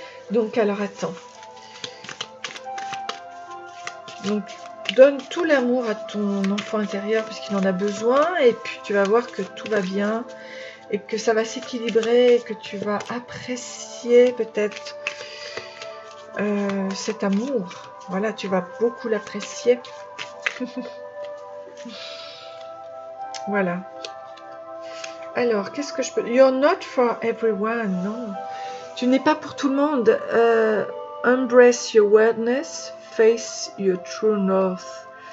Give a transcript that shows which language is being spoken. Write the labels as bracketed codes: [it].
[fr] Donc alors attends, donc donne tout l'amour à ton enfant intérieur parce qu'il en a besoin et puis tu vas voir que tout va bien et que ça va s'équilibrer et que tu vas apprécier peut-être cet amour. Voilà, tu vas beaucoup l'apprécier. Voilà. Alors, qu'est-ce que je peux... [en] You're not for everyone, non. [fr] Tu n'es pas pour tout le monde. [en] Embrace your weirdness, face your true north.